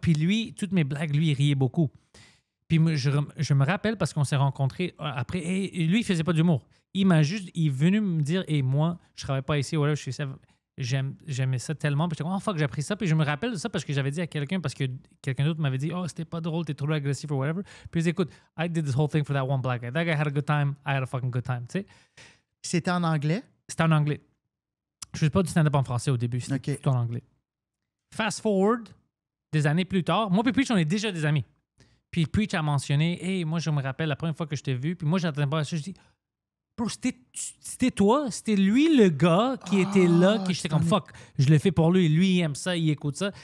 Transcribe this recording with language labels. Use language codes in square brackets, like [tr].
[fr] Puis lui, toutes mes blagues, lui, il riait beaucoup. Puis je me rappelle parce qu'on s'est rencontrés après. Et lui, il faisait pas d'humour. Il est venu me dire, moi, je travaille pas ici, voilà, je suis ça. J'aimais ça tellement. Puis j'étais comme, fuck, j'ai appris ça. Puis je me rappelle de ça parce que j'avais dit à quelqu'un, parce que quelqu'un d'autre m'avait dit, c'était pas drôle, t'es trop agressif ou whatever. Puis il dit, écoute, [en] I did this whole thing for that one black guy. That guy had a good time, I had a fucking good time. [fr] Tu sais? C'était en anglais? C'était en anglais. Je faisais pas du stand-up en français au début, c'était tout en anglais. Fast forward, des années plus tard, moi et Preach, on est déjà des amis. Puis Preach a mentionné, moi je me rappelle la première fois que je t'ai vu, puis moi j'attendais pas ça, je dis, bro, c'était toi, c'était lui le gars qui était là, qui j'étais comme fuck, je le fais pour lui, lui il aime ça, il écoute ça.